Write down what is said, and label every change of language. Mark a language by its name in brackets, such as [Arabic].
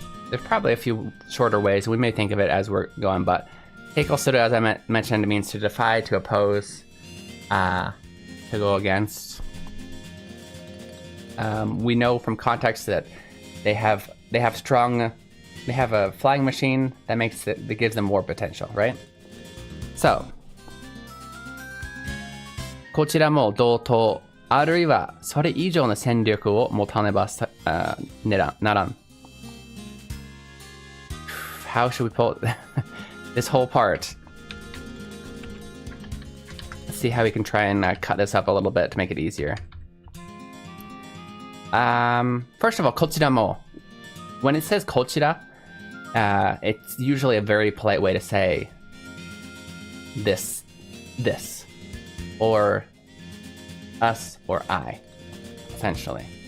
[English] There's probably a few shorter ways. We may think of it as we're going, but teiko suru, as I mentioned, means to defy, to oppose, to go against. We know from context that they have a flying machine that gives them more potential, right? [Japanese] So, こちらも同等、あるいはそれ以上の戦力を持たねばならん。 [English] How should we pull this whole part? Let's see how we can try and cut this up a little bit to make it easier. First of all, こちらも. When it says こちら, it's usually a very polite way to say this, or us, or I, essentially.